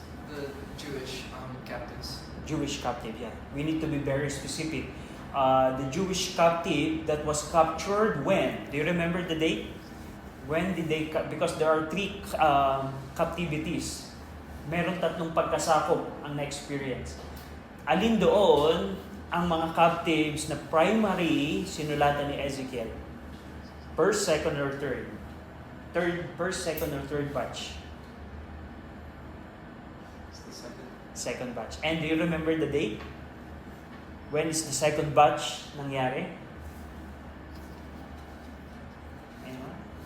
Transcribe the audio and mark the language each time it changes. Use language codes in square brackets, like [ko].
[en] The Jewish captives. Jewish captive, yeah. We need to be very specific. The Jewish captive that was captured when? Do you remember the date? When did they, because there are 3 captivities. [tl] Meron 3 pagkasakop ang na-experience. Alin doon ang mga captives na primary sinulatan ni Ezekiel? [en] First, second, or third? First, second, or third batch? It's the second. Second batch. And do you remember the date? When is the second batch [tl] nangyari? [en] Anyone?